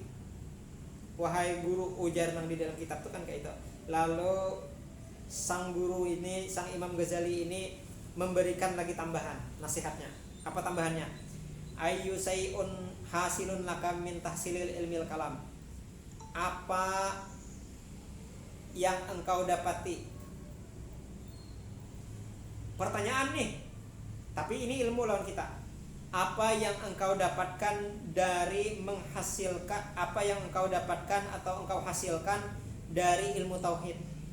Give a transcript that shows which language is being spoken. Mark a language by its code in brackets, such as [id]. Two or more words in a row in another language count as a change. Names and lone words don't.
[bjn] Wahai guru, ujar nang di dalam kitab tuh kan kayak itu. [id] Lalu sang guru ini, sang Imam Ghazali ini memberikan lagi tambahan nasihatnya. Apa tambahannya? [ar] أي شيء حاصل لك من تحصيل علم الكلام. [id] Apa yang engkau dapati? Pertanyaan nih, tapi ini ilmu lawan kita. Apa yang engkau dapatkan dari menghasilkan, apa yang engkau dapatkan atau engkau hasilkan dari ilmu tauhid?